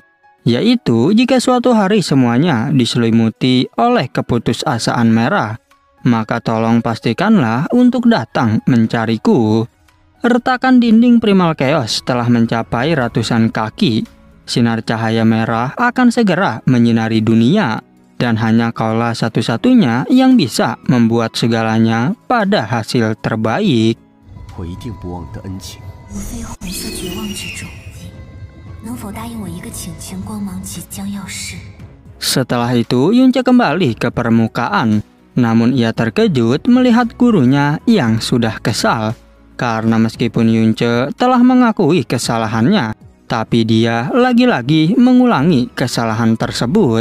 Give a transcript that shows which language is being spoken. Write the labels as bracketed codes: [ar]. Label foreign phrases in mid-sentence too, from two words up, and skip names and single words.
[id] Yaitu jika suatu hari semuanya diselimuti oleh keputusasaan merah, maka tolong pastikanlah untuk datang mencariku. Retakan dinding Primal Chaos telah mencapai ratusan kaki. Sinar cahaya merah akan segera menyinari dunia. Dan hanya kaulah satu-satunya yang bisa membuat segalanya pada hasil terbaik. [zh] 我一定不忘你的恩情。无非红色绝望之中，能否答应我一个请求？光芒即将要逝。 [id] Setelah itu, Yunce kembali ke permukaan. Namun ia terkejut melihat gurunya yang sudah kesal. Karena meskipun Yunce telah mengakui kesalahannya, tapi dia lagi-lagi mengulangi kesalahan tersebut.